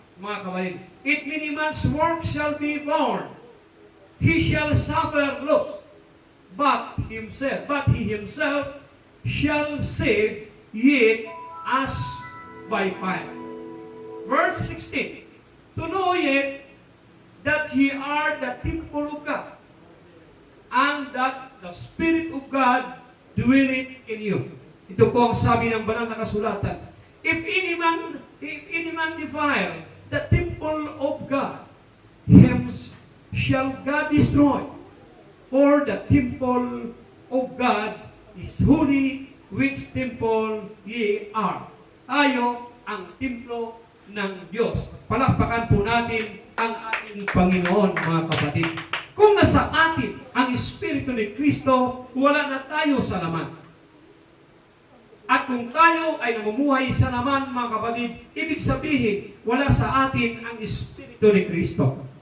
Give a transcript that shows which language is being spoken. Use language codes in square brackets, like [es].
[tl] Mga kapatid, [en] if any man's work shall be born, he shall suffer loss, but he himself shall save yet as by fire. Verse 16, to know yet that ye are the temple of God, and that the Spirit of God dwelleth in you. [tl] Ito po ang sabi ng banal na kasulatan. [en] If any man defile the temple of God, him shall God destroy. For the temple of God is holy, which temple ye are. [tl] Tayo ang templo ng Diyos. Palakpakan po natin ang ating Panginoon, mga kapatid. Kung nasa atin ang Espiritu ni Kristo, wala na tayo sa laman. At kung tayo ay namumuhay sa laman, mga kapatid, ibig sabihin, wala sa atin ang Espiritu ni Kristo.